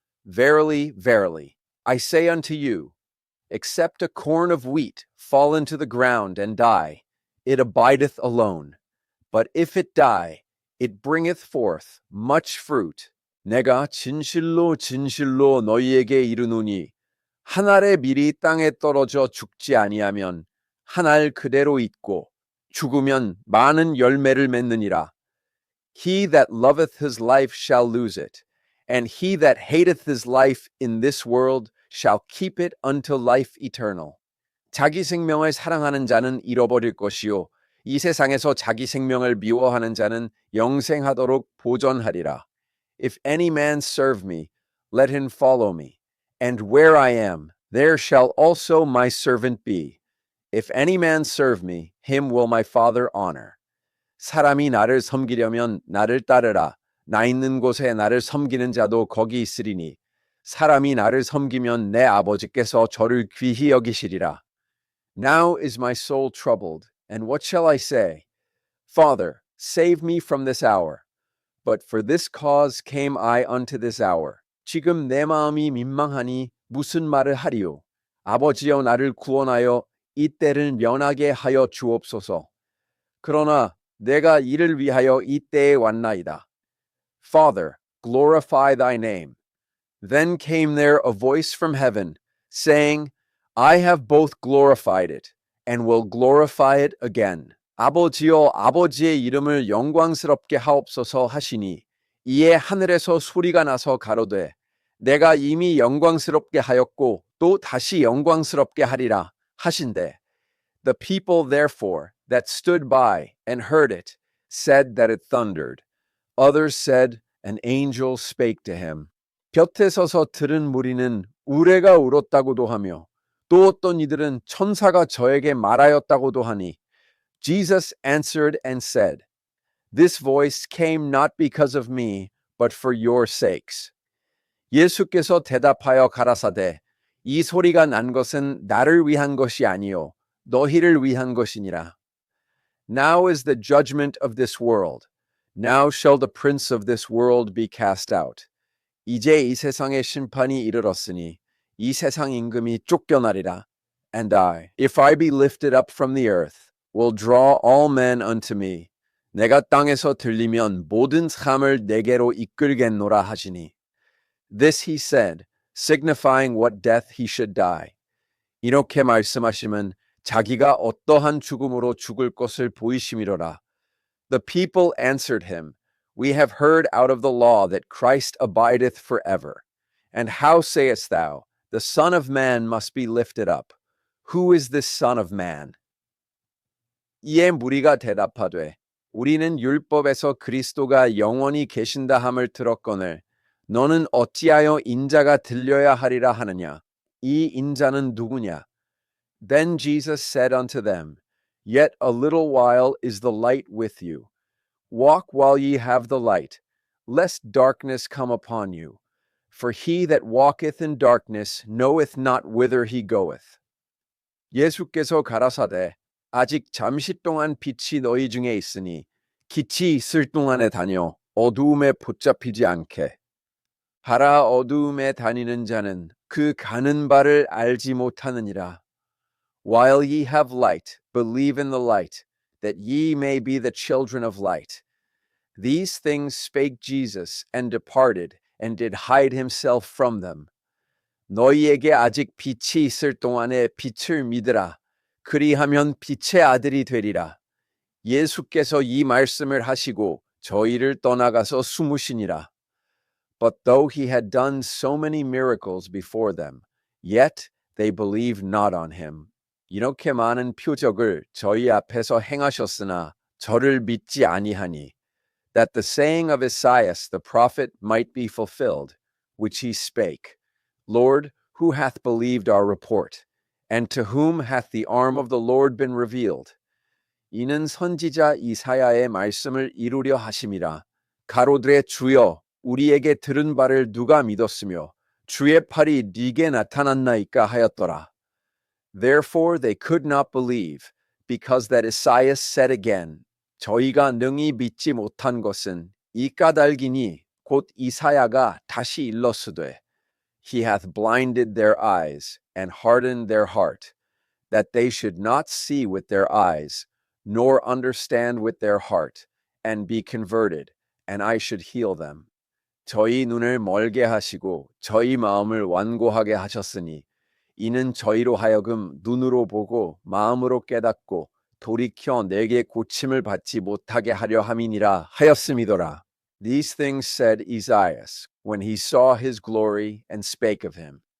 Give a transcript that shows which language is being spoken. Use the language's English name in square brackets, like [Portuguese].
[English] Verily, verily, I say unto you, except a corn of wheat fall into the ground and die, it abideth alone. But if it die, it bringeth forth much fruit. [Korean] 내가 진실로 진실로 너희에게 이르노니 한 알의 밀이 땅에 떨어져 죽지 아니하면 한 알 그대로 있고 죽으면 많은 열매를 맺느니라. [English] He that loveth his life shall lose it, and he that hateth his life in this world shall keep it unto life eternal. [Korean] 자기 생명을 사랑하는 자는 잃어버릴 것이요 이 세상에서 자기 생명을 미워하는 자는 영생하도록 보존하리라. [English] If any man serve me, let him follow me. And where I am, there shall also my servant be. If any man serve me, him will my Father honor. [Korean] 사람이 나를 섬기려면 나를 따르라. 나 있는 곳에 나를 섬기는 자도 거기 있으리니 사람이 나를 섬기면 내 아버지께서 저를 귀히 여기시리라. [English] Now is my soul troubled, and what shall I say? Father, save me from this hour. But for this cause came I unto this hour. [Korean] 지금 내 마음이 민망하니 무슨 말을 하리요? 아버지여 나를 구원하여 이 때를 면하게 하여 주옵소서. 그러나 내가 이를 위하여 이 때에 왔나이다. [English] Father, glorify thy name. Then came there a voice from heaven, saying, I have both glorified it, and will glorify it again. [Korean] 아버지여 아버지의 이름을 영광스럽게 하옵소서 하시니 이에 하늘에서 소리가 나서 가로되 내가 이미 영광스럽게 하였고 또 다시 영광스럽게 하리라 하신대. [English] The people therefore that stood by and heard it said that it thundered. Others said, an angel spake to him. [Korean] 곁에 서서 들은 무리는 우레가 울었다고도 하며 또 어떤 이들은 천사가 저에게 말하였다고도 하니 [English] Jesus answered and said, This voice came not because of me, but for your sakes. [Korean] 예수께서 대답하여 가라사대 이 소리가 난 것은 나를 위한 것이 아니요 너희를 위한 것이니라. [English] Now is the judgment of this world. Now shall the prince of this world be cast out. [Korean] 이제 이 세상의 심판이 이르렀으니 이 세상 임금이 쫓겨나리라. [English] And I, if I be lifted up from the earth, will draw all men unto me. [Korean] 내가 땅에서 들리면 모든 삶을 내게로 이끌겠노라 하시니. [English] This he said, signifying what death he should die. [Korean] 이렇게 말씀하시면 자기가 어떠한 죽음으로 죽을 것을 보이심이로라. [English] The people answered him, We have heard out of the law that Christ abideth forever. And how sayest thou, the Son of Man must be lifted up? Who is this Son of Man? [Korean] 이에 무리가 대답하되 우리는 율법에서 그리스도가 영원히 계신다 함을 들었거늘 너는 어찌하여 인자가 들려야 하리라 하느냐? 이 인자는 누구냐? [English] Then Jesus said unto them, Yet a little while is the light with you. Walk while ye have the light, lest darkness come upon you. For he that walketh in darkness knoweth not whither he goeth. [Korean] 예수께서 가라사대 아직 잠시 동안 빛이 너희 중에 있으니 빛이 있을 동안에 다녀 어두움에 붙잡히지 않게. 하라 어두움에 다니는 자는 그 가는 바를 알지 못하느니라. [English] While ye have light, believe in the light, that ye may be the children of light. These things spake Jesus, and departed, and did hide himself from them. [Korean] 너희에게 아직 빛이 있을 동안에 빛을 믿으라. 그리하면 빛의 아들이 되리라. 예수께서 이 말씀을 하시고 저희를 떠나가서 숨으시니라. [English] But though he had done so many miracles before them, yet they believed not on him. [Korean] 이렇게 많은 표적을 저희 앞에서 행하셨으나 저를 믿지 아니하니, [English] that the saying of Esaias the prophet might be fulfilled, which he spake, Lord, who hath believed our report? And to whom hath the arm of the Lord been revealed? [Korean] 이는 선지자 이사야의 말씀을 이루려 하심이라. 가로되 주여, 우리에게 들은 바를 누가 믿었으며 주의 팔이 네게 나타났나이까 하였더라. [English] Therefore they could not believe, because that Esaias said again, [Korean] 저희가 능히 믿지 못한 것은 이 까닭이니 곧 이사야가 다시 일렀으되, [English] He hath blinded their eyes and hardened their heart, that they should not see with their eyes, nor understand with their heart, and be converted, and I should heal them. [Korean] 저희 눈을 멀게 하시고 저희 마음을 완고하게 하셨으니 이는 저희로 하여금 눈으로 보고 마음으로 깨닫고 돌이켜 내게 고침을 받지 못하게 하려 함이니라 하였음이더라. [English] These things said Esaias when he saw his glory and spake of him.